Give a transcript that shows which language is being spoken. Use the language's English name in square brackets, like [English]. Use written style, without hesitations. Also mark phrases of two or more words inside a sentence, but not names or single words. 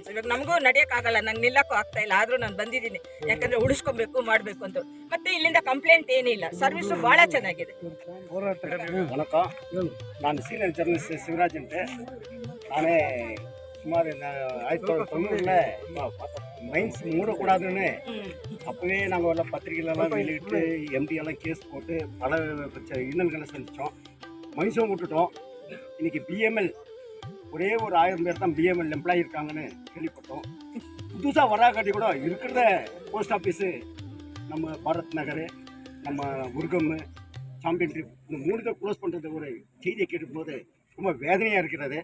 [Kannada] ಇವಾಗ ನಮಗೂ ನಡೆಯೋಕ್ಕಾಗಲ್ಲ, ನಂಗೆ ನಿಲ್ಲಕ್ಕೂ ಆಗ್ತಾ ಇಲ್ಲ, ಆದರೂ ನಾನು ಬಂದಿದ್ದೀನಿ, ಯಾಕಂದರೆ ಉಳಿಸ್ಕೊಬೇಕು, ಮಾಡಬೇಕು ಅಂತ. ಮತ್ತು ಇಲ್ಲಿಂದ ಕಂಪ್ಲೇಂಟ್ ಏನಿಲ್ಲ, ಸರ್ವಿಸು ಭಾಳ ಚೆನ್ನಾಗಿದೆ. ನಾನು [English] senior journalist [Kannada] ಶಿವರಾಜ್ ಅಂತೆ. ನಾನೇ ಸುಮಾರು 1990 ಮೈನ್ಸ್ 3 ಕೂಡ ಆದ್ರೂ [Tamil] அப்பவே நாங்கள் எல்லாம் பத்திரிகையிலலாம் வெளியிட்டு MD எல்லாம் கேஸ் போட்டு பல இன்னல்களை சந்தித்தோம். மைசூர் விட்டுட்டோம். இன்னைக்கு பிஎம்எல் ஒரே ஒரு 1000 பேர் தான் பிஎம்எல் எம்ப்ளாயி இருக்காங்கன்னு கேள்விப்பட்டோம். புதுசாக வராக்காட்டி கூட இருக்கிற [English] post office [Tamil] நம்ம பாரத் நகர், நம்ம உருகம், சாம்பியன் ட்ரிப் இந்த 3 க்ளோஸ் பண்ணுறது ஒரு செய்தியை கேட்டும்போது ரொம்ப வேதனையாக இருக்கிறது.